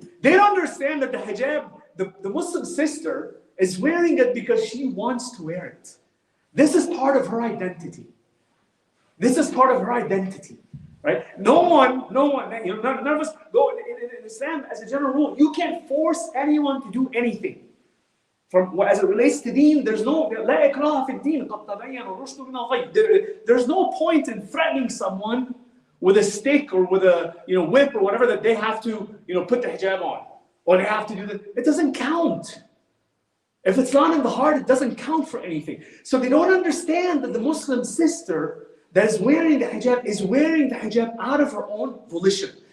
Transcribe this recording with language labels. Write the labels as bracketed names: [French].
[English] They don't understand that the hijab, the Muslim sister, is wearing it because she wants to wear it. This is part of her identity. This is part of her identity, right? No one, none of us go in Islam as a general rule. You can't force anyone to do anything. As it relates to deen, there's no [Arabic] لا إكراه في الدين قد تبين الرشد من الغي. [English] There's no point in threatening someone with a stick or with a whip or whatever that they have to put the hijab on or they have to do that. It doesn't count. If it's not in the heart, it doesn't count for anything. So they don't understand that the Muslim sister that is wearing the hijab is wearing the hijab out of her own volition.